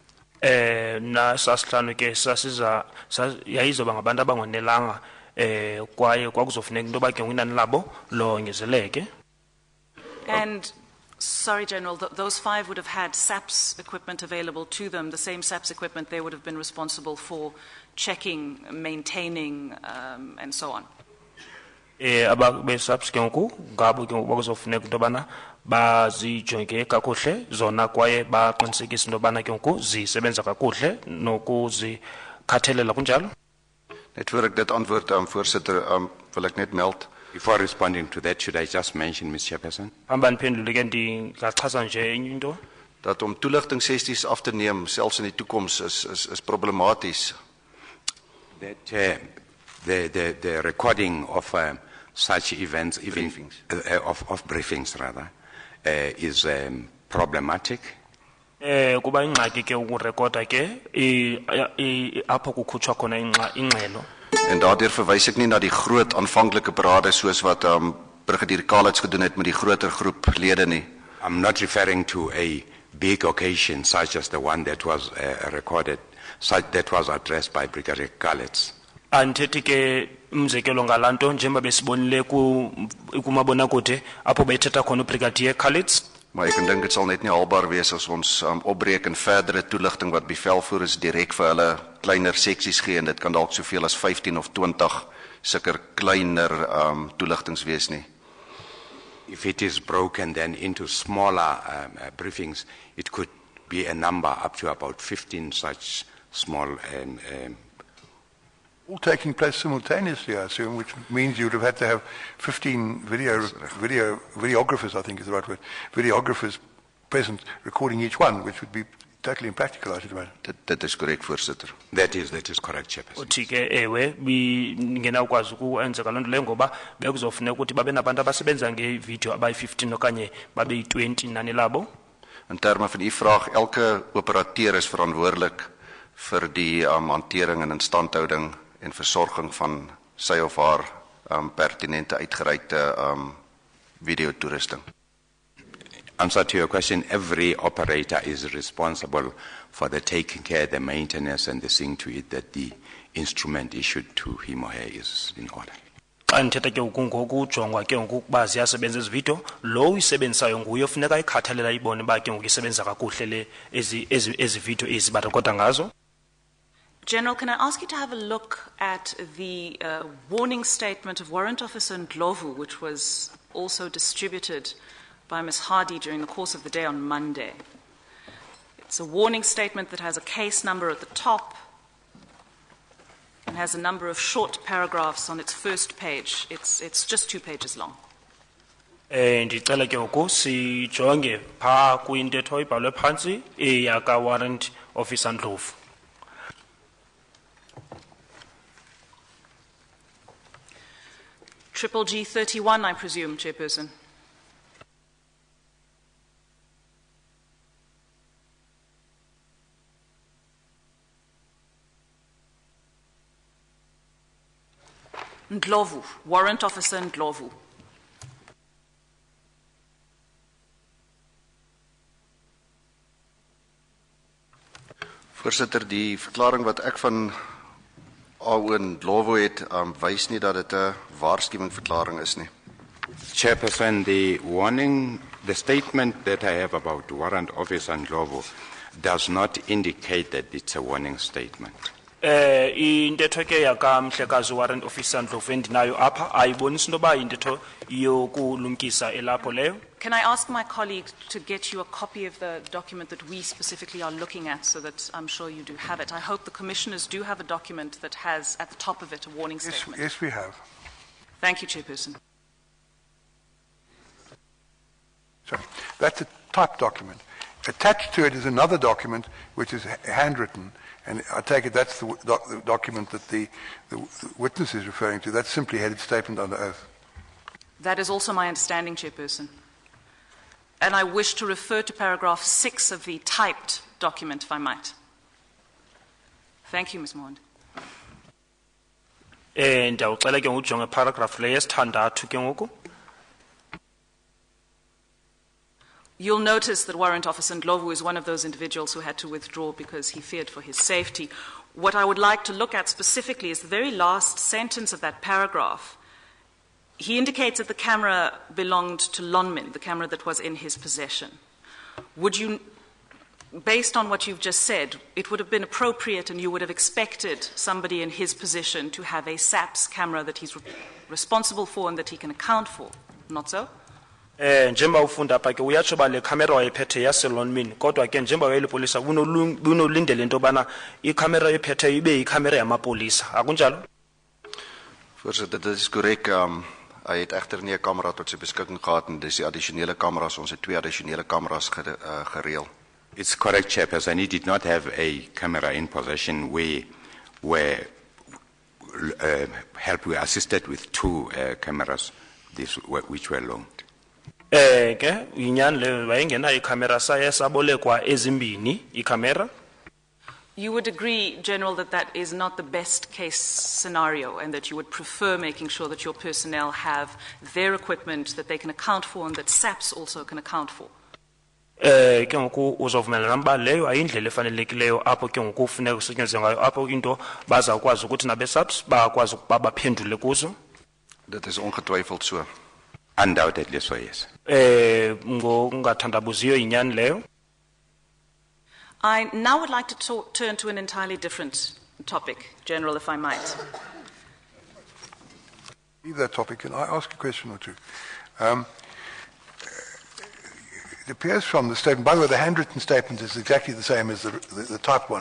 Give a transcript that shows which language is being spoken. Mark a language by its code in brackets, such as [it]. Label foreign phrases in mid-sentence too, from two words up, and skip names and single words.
[xh] Na sasihlanu ke sasiza yayizoba ngabantu abangonelanga kwaye kwakuzofuneka into ba ke inani labo longezeleke. [en] And sorry, General, those 5 would have had SAPS equipment available to them, the same SAPS equipment they would have been responsible for checking, maintaining, and so on. [xh] Ababe SAPS ke ngoku ngabo ke ngoku bakuzofuneka into bana bazijonge kakuhle zona kwaye baqinisekise into bana ke ngoku zisebenza kakuhle nokuzikhathalela kunjalo. [af] Net voor ek dit antwoord voorsitter, wil ek net meld. [en] Before responding to that, should I just mention, Mr. Chairperson? [af] Dat om toeligtingssessies af te neem, selfs in die toekoms, is problematies. [en] That the recording of such events, even Briefings. Of briefings rather, is problematic. [xh] Kuba ingxaki ke ukurekoda ke apho kukhutshwa khona ingxelo. [af] En daardeur verwys ek nie na die groot aanvanklike parade soos wat Brigadier Kalitz gedoen het met die groter groep lede nie. [en] I'm not referring to a big occasion such as the one that was recorded, such that was addressed by Brigadier Kalitz. [xh] Anthethi ke umzekelo ngalanto njengoba besibonile kumabonakude apho bethetha khona uBrigadier Kalitz. [af] Maar ek dink dit sal net nie haalbaar wees as ons opbreek en verdere toeligting wat bevelvoerders direk vir hulle kleiner seksies gee en dit kan dalk soveel as 15 of 20 sulke kleiner toeligtings wees nie. [en] If it is broken then into smaller briefings, it could be a number up to about 15 such small all taking place simultaneously, I assume, which means you would have had to have 15 videographers, I think is the right word, videographers present recording each one, which would be totally impractical, I should imagine. [af] Dit is korrek, voorsitter. [en] That is correct, Chairperson. [xh] Uthi ke ewe ngenawukwazi ukwenza kaloo nto leyo ngoba bekuzofuneka ukuthi babe nabantu abasebenza ngevideo abayi-15 okanye babe yi-20 nani labo. [af] In terme van u vraag, elke operateur is verantwoordelik vir die hantering en instandhouding en versorging van sy of haar pertinente uitgereikte videotoerusting. [en] Answer to your question, every operator is responsible for the taking care, the maintenance, and the seeing to it that the instrument issued to him or her is in order. [xh] Xa ndithetha ke ngokujongwa ke ngokuba ziyasebenza ezi video, lo uyisebenzisayo nguye ofuneka ayikhathalela ibone uba ke ngoku isebenza kakuhle ezi video ezi barekhoda ngazo. [en] General, can I ask you to have a look at the warning statement of Warrant Officer Ndlovu, which was also distributed by Ms. Hardy during the course of the day on Monday? It's a warning statement that has a case number at the top and has a number of short paragraphs on its first page. It's just 2 pages long. [xh] Ndicela ke ngoku sijonge phaa kwintetho ibhalwe phantsi eyaka [en] Warrant Officer [xh] Ndlovu. [en] Triple G 31, I presume, Chairperson. Ndlovu, Warrant Officer Ndlovu. [af] Voorsitter, die verklaring wat ek van Owen Ndlovu het, wys nie dat dit 'n waarskuwingsverklaring is nie. [en] Chairperson, the statement that I have about Warrant Officer Ndlovu does not indicate that it's a warning statement. [xh] Intetho ke yaka Mhlekazi [en] Warrant Officer [xh] Ndlovu endinayo apha ayibonisi into yoba intetho yokulumkisa elapho leyo. [en] Can I ask my colleague to get you a copy of the document that we specifically are looking at so that I'm sure you do have it? I hope the commissioners do have a document that has at the top of it a warning statement. Yes, we have. Thank you, Chairperson. So that's a typed document. Attached to it is another document which is handwritten, and I take it that's the document that the witness is referring to. That's simply headed statement under oath. That is also my understanding, Chairperson. And I wish to refer to paragraph 6 of the typed document, if I might. Thank you, Ms. Mond. [xh] Ndiyawucela ke ujonge paragraph leyo yesithandathu ke ngoku. [en] You'll notice that Warrant Officer Ndlovu is one of those individuals who had to withdraw because he feared for his safety. What I would like to look at specifically is the very last sentence of that paragraph. He indicates that the camera belonged to Lonmin, the camera that was in his possession. Would you, based on what you've just said, it would have been appropriate and you would have expected somebody in his position to have a SABC camera that he's responsible for and that he can account for, not so? [xh] Njengoba ufunda apha ke uyatsho ba le camera wayephethe yaseLonmin kodwa ke njengoba wayelipolisa bunolindele into yobana icamera ephetheyo ibe yicamera yamapolisa akunjalo? [af] Voorsitter, dit is korrek. Hy het egter nie 'n kamera tot sy beskikking gehad en dis die addisionele kameras, ons het 2 addisionele kameras gereël. [en] It's correct, Chairperson. He did not have a camera in possession. We were we assisted with 2 cameras which were loaned. [xh] Ke inyani le wayengena icamera saye sabolekwa ezimbini icamera. [en] You would agree, General, that that is not the best case scenario and that you would prefer making sure that your personnel have their equipment that they can account for and that SAPS also can account for? [xh] Ke ngoku uzovumelana namba leyo ayindlela efanelekileyo apho ke ngoku kufuneka kusetyenzwe ngayo apho into bazawukwazi ukuthi nabe-SAPS bakwazi ukuba baphendule kuzo. [af] Dit is ongetwyfeld so. [en] Undoubtedly so, yes. [xh] Ngokungathandabuziyo inyani leyo. [en] I now would like to turn to an entirely different topic, General, if I might. Leave that topic. Can I ask a question or two? It appears from the statement, by the way, the handwritten statement is exactly the same as the typed one.